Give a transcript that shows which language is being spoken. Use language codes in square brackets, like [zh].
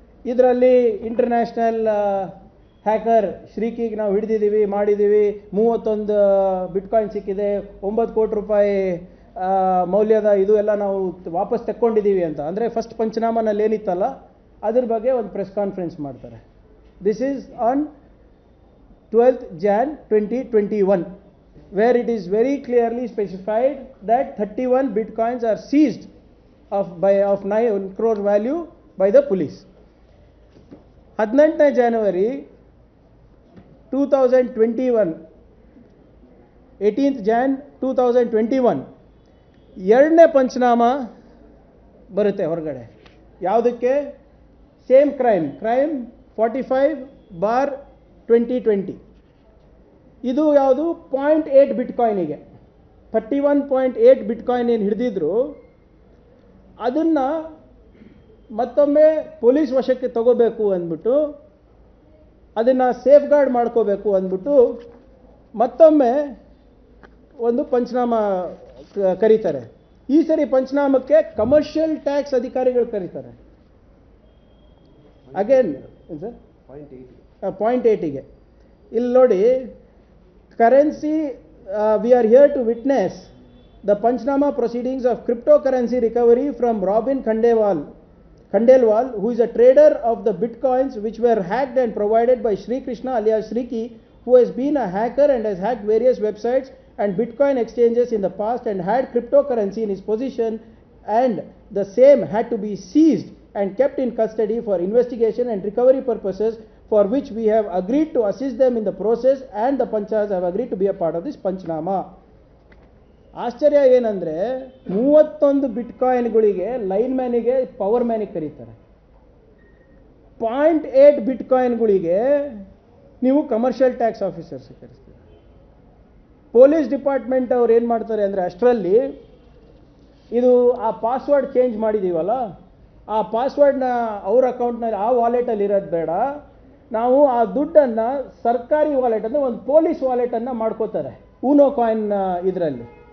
[kn] ಇದರಲ್ಲಿ international hacker ಶ್ರೀಕಿಗೆ ನಾವು ಹಿಡಿದಿದ್ದೀವಿ, ಮಾಡಿದ್ದೀವಿ, 31 ಬಿಟ್ಕಾಯಿನ್ ಸಿಕ್ಕಿದೆ, 9 ಕೋಟಿ ರೂಪಾಯಿ ಮೌಲ್ಯದ ಇದು ಎಲ್ಲ ನಾವು ವಾಪಸ್ ತಕ್ಕೊಂಡಿದ್ದೀವಿ ಅಂತ. ಅಂದರೆ ಫಸ್ಟ್ ಪಂಚನಾಮನಲ್ಲಿ ಏನಿತ್ತಲ್ಲ ಅದ್ರ ಬಗ್ಗೆ ಒಂದು ಪ್ರೆಸ್ ಕಾನ್ಫರೆನ್ಸ್ ಮಾಡ್ತಾರೆ. [en] This is on 12th Jan 2021, where it is very clearly specified that 31 bitcoins are seized of 9 crore value by the police. [kn] 18ನೇ January 2021, 18th Jan 2021 ಎರಡನೇ ಪಂಚನಾಮ ಬರುತ್ತೆ ಹೊರಗಡೆ. ಯಾವುದಕ್ಕೆ? Same crime 45/2020. ಇದು ಯಾವುದು? 0.8 ಬಿಟ್ಕಾಯಿನಿಗೆ 31.8 ಬಿಟ್ಕಾಯಿನ್ ಏನು ಹಿಡಿದಿದ್ರು ಅದನ್ನು ಮತ್ತೊಮ್ಮೆ ಪೊಲೀಸ್ ವಶಕ್ಕೆ ತಗೋಬೇಕು ಅಂದ್ಬಿಟ್ಟು, ಅದನ್ನು ಸೇಫ್ ಗಾರ್ಡ್ ಮಾಡ್ಕೋಬೇಕು ಅಂದ್ಬಿಟ್ಟು ಮತ್ತೊಮ್ಮೆ ಒಂದು ಪಂಚನಾಮ ಕರೀತಾರೆ. ಈ ಸರಿ ಪಂಚನಾಮಕ್ಕೆ ಕಮರ್ಷಿಯಲ್ ಟ್ಯಾಕ್ಸ್ ಅಧಿಕಾರಿಗಳು ಕರೀತಾರೆ. [en] again sir 0.8ಗೆ [kn] ಇಲ್ಲಿ ನೋಡಿ, [en] Currency we are here to witness the panchnama proceedings of cryptocurrency recovery from Robin Khandelwal, who is a trader of the bitcoins which were hacked and provided by Sri Krishna alias Shriki, who has been a hacker and has hacked various websites and bitcoin exchanges in the past and had cryptocurrency in his possession, and the same had to be seized and kept in custody for investigation and recovery purposes, for which we have agreed to assist them in the process, and the panchas have agreed to be a part of this panchnama. [kn] ಆಶ್ಚರ್ಯ ಏನಂದರೆ 31 ಬಿಟ್ಕಾಯಿನ್ಗಳಿಗೆ line ಮ್ಯಾನಿಗೆ power ಮ್ಯಾನಿಗೆ ಕರೀತಾರೆ. 0.8 ಬಿಟ್ಕಾಯಿನ್ಗಳಿಗೆ ನೀವು commercial tax officers ಕರೆಸ್ತೀರ. Police department ಅವ್ರು ಏನು ಮಾಡ್ತಾರೆ ಅಂದರೆ, ಅಷ್ಟರಲ್ಲಿ ಇದು ಆ ಪಾಸ್ವರ್ಡ್ ಚೇಂಜ್ ಮಾಡಿದ್ದೀವಲ್ಲ, ಆ ಪಾಸ್ವರ್ಡ್ನ ಅವ್ರ ಅಕೌಂಟ್ನಲ್ಲಿ ಆ ವಾಲೆಟಲ್ಲಿ ಇರೋದು ಬೇಡ, ನಾವು ಆ ದುಡ್ಡನ್ನು ಸರ್ಕಾರಿ ವಾಲೆಟ್ ಅಂದರೆ ಒಂದು ಪೊಲೀಸ್ ವಾಲೆಟನ್ನು ಮಾಡ್ಕೋತಾರೆ ಊನೋ ಕಾಯಿನ್ ಇದರಲ್ಲಿ.